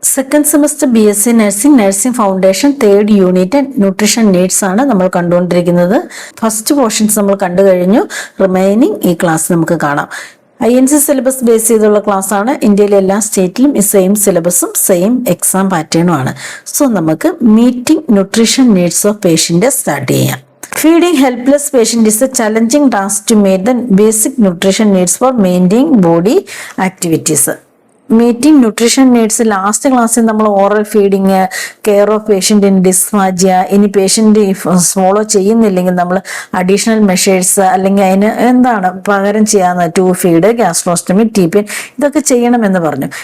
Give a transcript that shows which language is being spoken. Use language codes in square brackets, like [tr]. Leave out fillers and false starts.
[ml] Second semester BSc nursing foundation third unit nutrition needs ആണ് നമ്മൾ കണ്ടുകൊണ്ടിരിക്കുന്നത്. ഫസ്റ്റ് പോർഷൻസ് നമ്മൾ കണ്ടു കഴിഞ്ഞു. റിമൈനിങ് ഈ ക്ലാസ് നമുക്ക് കാണാം. INC സിലബസ് ബേസ് ചെയ്തുള്ള ക്ലാസ് ആണ്. ഇന്ത്യയിലെ എല്ലാ സ്റ്റേറ്റിലും ഈ സെയിം സിലബസും സെയിം എക്സാം പാറ്റേണും ആണ്. സോ നമുക്ക് meeting nutrition needs of patient start ചെയ്യാം. [en] Feeding helpless patient is a challenging task to meet the basic nutrition needs for maintaining body activities. [ml] Meeting nutrition needs last ക്ലാസ്സിൽ നമ്മൾ oral feeding, care of patient in ഡിസ്ഫാജിയ, ഇനി patient follow ചെയ്യുന്നില്ലെങ്കിൽ നമ്മൾ additional measures അല്ലെങ്കിൽ അതിന് എന്താണ് പകരം ചെയ്യാവുന്ന ടു ഫീഡ്, ഗ്യാസ്ട്രോസ്റ്റമി, TPN ഇതൊക്കെ ചെയ്യണമെന്ന് പറഞ്ഞു.